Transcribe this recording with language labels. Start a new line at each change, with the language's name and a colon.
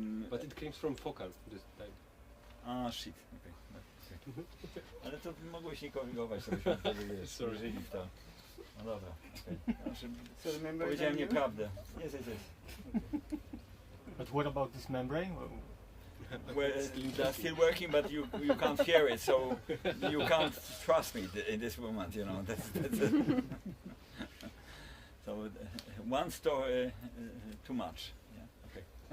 English: But it came from focal this time. Ah, shit, okay.
Polish: Ale to mogłeś nie korygować, to byśmy wtedy wierzyli w to. No dobra, okej. Powiedziałem nieprawdę.
English: Yes. But what about this membrane? Well, they're still working, but you can't hear it, so you can't trust me in this moment, you know. That's it. So one story too much. Yeah. Okay.